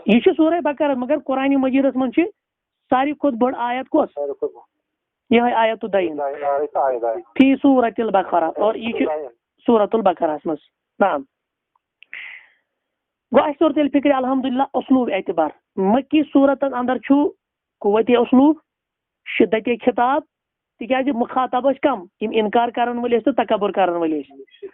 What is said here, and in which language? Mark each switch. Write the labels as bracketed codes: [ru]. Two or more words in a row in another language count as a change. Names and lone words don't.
[ks] یہ چھِ سورہ بقرہ مگر قرآنِ مجیدس منٛز چھِ ساروی کھۄتہٕ بٔڑ آیت کۄس یہے آیت [ar] الدین فی سورۃ البقرہ [ks] اور یہ چھِ سورۃ البقرہس منٛز. نعم گوٚو اَسہِ توٚر تیٚلہِ فِکرِ الحمدللہ اسلوب اعتبار مکی صورتن اندر چھُ قوتِ اسلوب شدتِ خطاب تِکیازِ مخاطب ٲسۍ کم یِم انکار کرن وٲلۍ ٲسۍ تہٕ تکبر کرن وٲلۍ ٲسۍ.